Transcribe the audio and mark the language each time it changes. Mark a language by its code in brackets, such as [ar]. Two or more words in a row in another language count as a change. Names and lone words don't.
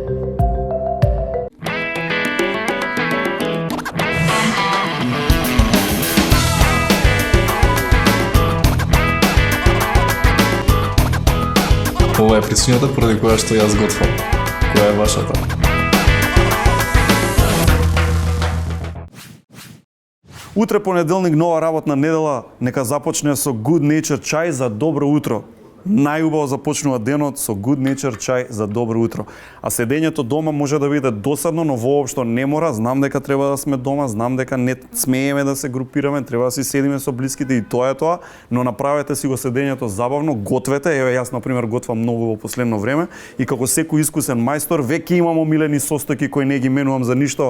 [mk] Ова е причината поради која што јас готвам. Која е вашата? Утре понеделник, нова работна недела, нека започне со Good Nature чај за добро утро. Најубаво започнува денот со good nature чај за добро утро. А седењето дома може да биде досадно, но воопшто не мора. Знам дека треба да сме дома, знам дека не смееме да се групираме, треба да си седиме со блиските и тоа е тоа, но направете си го седењето забавно, гответе. Еве јас на пример готвам многу во последно време и како секој искусен мајстор веќе имам омилени состојки кои не ги менувам за ништо.